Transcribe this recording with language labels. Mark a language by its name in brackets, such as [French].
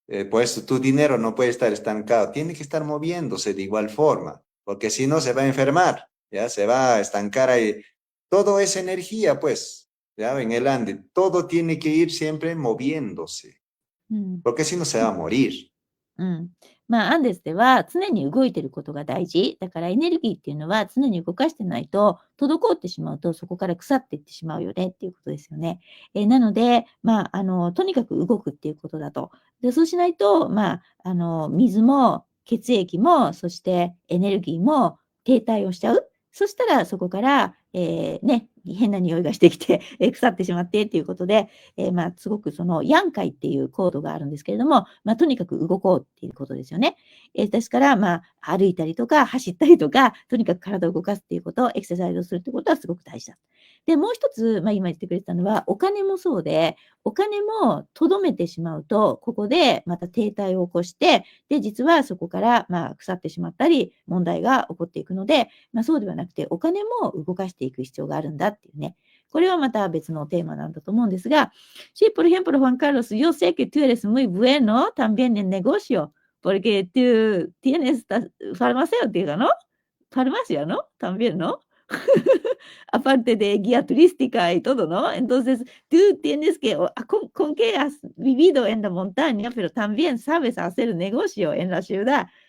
[Spanish] Pues tu dinero no puede estar estancado, tiene que estar moviéndose de igual forma, porque si no, se va a enfermar, ¿ya? Se va a estancar ahí. Todo es energía, pues, ¿ya? En el Ande, todo tiene que ir siempre moviéndose. [Japanese] うん。 [Spanish] porque si no se va a morir. [Japanese] うん。まあ、アンデスでは常に動いてることが大事。だからエネルギーっていうのは常に動かしてないと、滞ってしまうとそこから腐っていってしまうよねっていうことですよね。なので、まあ、とにかく動くっていうことだと。で、そうしないと、まあ、水も血液も、そしてエネルギーも停滞をしちゃう。そしたらそこから、ね、変な匂いがしてきて、腐ってしまってっていうことで、まあ、すごくその、ヤンカイっていうコードがあるんですけれども、まあ、とにかく動こうっていうことですよね。ですから、まあ、歩いたりとか、走ったりとか、とにかく体を動かすっていうこと、エクササイズをするってことはすごく大事だ。で、もう一つ、まあ、今言ってくれてたのは、お金もそうで、お金も留めてしまうと、ここでまた停滞を起こして、で、実はそこから、まあ、腐ってしまったり、問題が起こっていくので、まあ、そうではなくて、お金も動かしていく必要があるんだっていうね。これはまた別のテーマなんだと思うんですが、 [Spanish] Sí, por ejemplo, Juan Carlos, yo sé que tú eres muy bueno también en negocio, porque tú tienes farmacéutica, ¿no? Farmacia, ¿no? También, ¿no? Aparte de guía turística y todo, ¿no? Entonces, tú tienes que, con que has vivido en la montaña, pero también sabes hacer negocio en la ciudad.